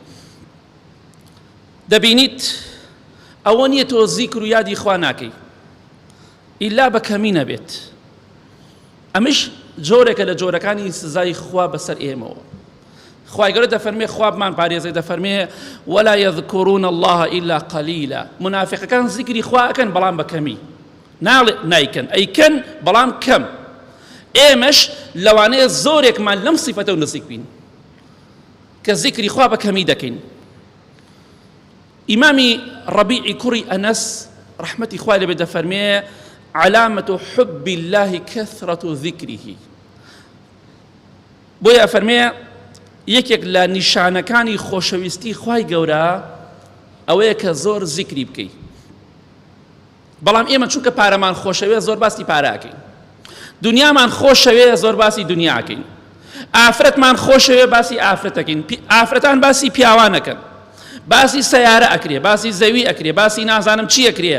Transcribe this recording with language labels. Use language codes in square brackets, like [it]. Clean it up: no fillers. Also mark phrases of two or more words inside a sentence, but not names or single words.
[ckb] دەبینیت ئەوە نییە تۆ زیکر و یادی خوا ناکەی ئیلا بە کەمی نەبێت. ئەمش جۆرێکە لە جۆرەکانی سزای خوا بەسەر ئێمەوە. خوای گەورە دەفەرمێ خوابمان پارێزێ دەفەرمێ [ar] ولا يذكرون الله إلا قليلا. [ckb] منافقەکان زیکری خوا ئەکەن بەڵام بە کەمی، نایکەن ئەیکەن بەڵام کەم. ئێمەش لەوانەیە زۆرێکمان لەم سیفەتە و نزیک بین کە زیکری خوا بە کەمی دەکەین. ئیمامی ڕەبیعی کوڕی ئەنەس ڕەحمەتی خوای لێ بێ دەفەرمێ [ar] علامة حب الله كثرة ذكره. [ckb] بۆیە فەرمێ یەکێک لە نیشانەکانی خۆشەویستی خوای گەورە ئەوەیە کە زۆر زیکری بکەی. بەڵام ئێمە چونکە پارەمان خۆشەوێ زۆر باسی پارەکەین، دنیامان خۆشەوێ زۆر باسی دنیاکەین، ئافرەتمان خۆشەوێ باسی ئافرەتەکەین، ئافرەتان باسی پیاوانەکەن، باسی سەیارە ئەکرێ، باسی زەوی ئەکرێ، باسی نازانم چی ئەکرێ.